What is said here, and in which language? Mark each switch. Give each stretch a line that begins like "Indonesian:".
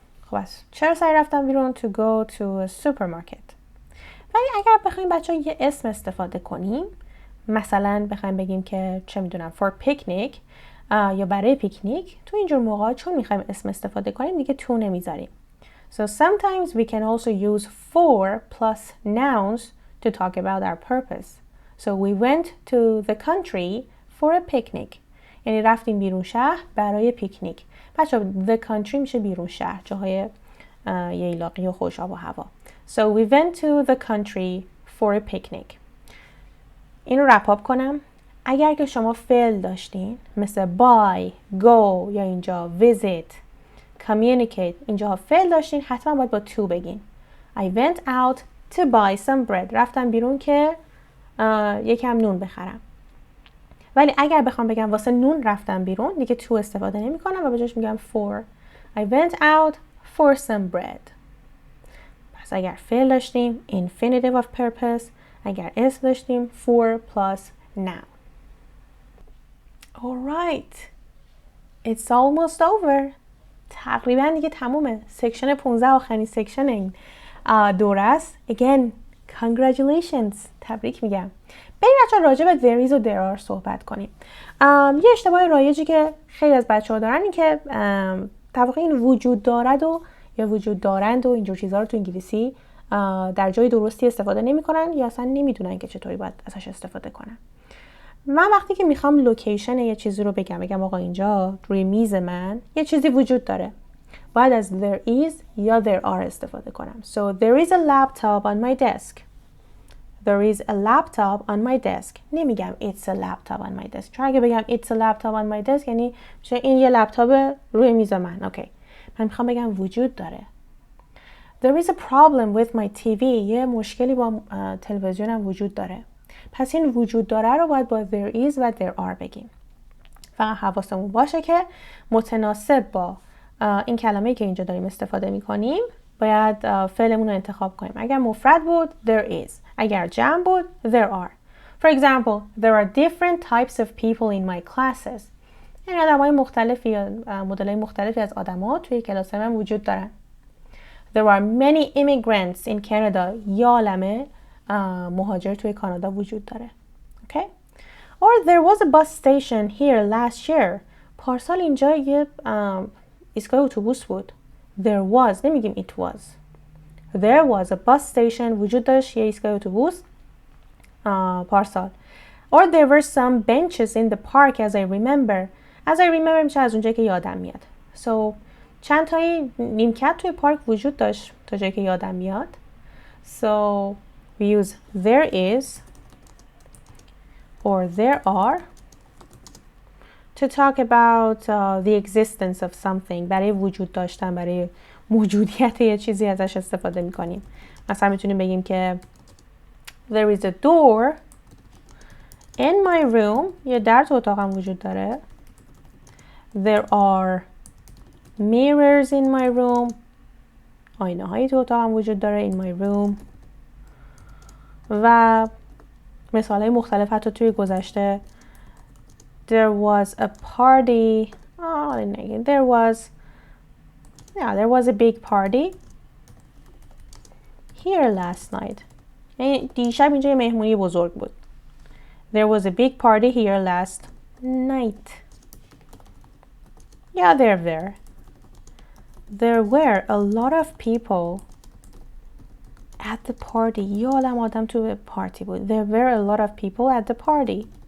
Persian: خب چرا سریع رفتم بیرون؟
English: To go to a supermarket.
Persian: ولی اگر بخوایم بچه یه اسم استفاده کنیم، مثلا بخوایم بگیم که چه میدونم
English: for picnic
Persian: یا برای پیکنیک، تو اینجور موقع چون میخوایم اسم استفاده کنیم دیگه تو نمیذاریم.
English: So sometimes we can also use for plus nouns to talk about our purpose. So we went to the country for a picnic.
Persian: یعنی رفتیم بیرون شهر برای پیکنیک. بچه the country میشه بیرون شهر، جاهای ییلاقی و خوش آب و هوا.
English: So we went to the country for a picnic.
Persian: اینو رپ کنم. اگر که شما فعل داشتین مثل buy, go یا اینجا visit, communicate، اینجا فعل داشتین حتما باید با to بگین.
English: I went out to buy some bread.
Persian: رفتم بیرون که یکم نون بخرم. ولی اگر بخوام بگم واسه نون رفتم بیرون دیگه to استفاده نمی کنم و به جاش میگم for.
English: I went out for some bread.
Persian: پس اگر فعل داشتیم infinitive of purpose، اگر اسم داشتیم for plus noun.
English: Alright, it's almost over.
Persian: تقریبا دیگه تمومه. سکشن 15 آخرین سکشن این دوره است.
English: Again, congratulations.
Persian: تبریک میگم. بریم بچه‌ها راجع به there is و there are صحبت کنیم. یه اشتباه رایجی که خیلی از بچه‌ها دارن این که در واقع این وجود دارد و یا وجود دارند و اینجور چیزا رو تو انگلیسی در جای درستی استفاده نمی‌کنن یا اصلا نمیدونن که چطوری باید ازش استفاده کنن. من وقتی که میخوام لوکیشن یه چیزی رو بگم آقا اینجا روی میز من یه چیزی وجود داره، باید از there is یا there are استفاده کنم.
English: So there is a laptop on my desk. There is a laptop on my desk.
Persian: nemiگم
English: it's a laptop on my desk.
Persian: چون اگه بگم
English: it's a laptop on my desk
Persian: یعنی میشه این یه لپتاپ روی میز من. اوکی. من میخوام بگم وجود داره.
English: There is a problem with my TV.
Persian: یه مشکلی با تلویزیونم وجود داره. پس این وجود داره رو باید با there is و there are بگیم. فقط حواسمون باشه که متناسب با این کلمه‌ای که اینجا داریم استفاده می‌کنیم باید فعلمون رو انتخاب کنیم. اگر مفرد بود there is، اگر جمع بود there are.
English: For example, there are different types of people in my classes.
Persian: یعنی آدم‌های مختلفی یا مدل‌های مختلفی از آدم‌ها توی کلاس من وجود دارن.
English: There are many immigrants in Canada.
Persian: یه عالمه مهاجر توی کانادا وجود داره.
English: Okay? Or there was a bus station here last year.
Persian: پارسال اینجا یه ایستگاه اتوبوس بود.
English: There was،
Persian: نمیگیم
English: it was. There was a bus station.
Persian: وجود داشت یه ایستگاه اتوبوس پارسال.
English: Or there were some benches in the park as I remember. As I remember
Persian: میشه از اونجایی که یادم میاد. So چند تایی نیمکت توی پارک وجود داشت تا جایی که یادم میاد.
English: So we use there is or there are to talk about the existence of something.
Persian: برای وجود داشتن، برای موجودیت یه چیزی ازش استفاده میکنیم. مثلا میتونیم بگیم که
English: there is a door in my room.
Persian: یه در تو اتاقم وجود داره.
English: There are mirrors in my room.
Persian: آینه هایی تو اتاقم وجود داره
English: in my room.
Persian: و مثال های مختلف حتی توی گذشته.
English: There was a party. There was a big party here last night.
Persian: یعنی دیشب اینجا یه مهمونی بزرگ بود.
English: There was a big party here last night. Yeah, there were a lot of people at the party.
Persian: یه عالم آدم تو پارتی بود.
English: There were a lot of people at the party.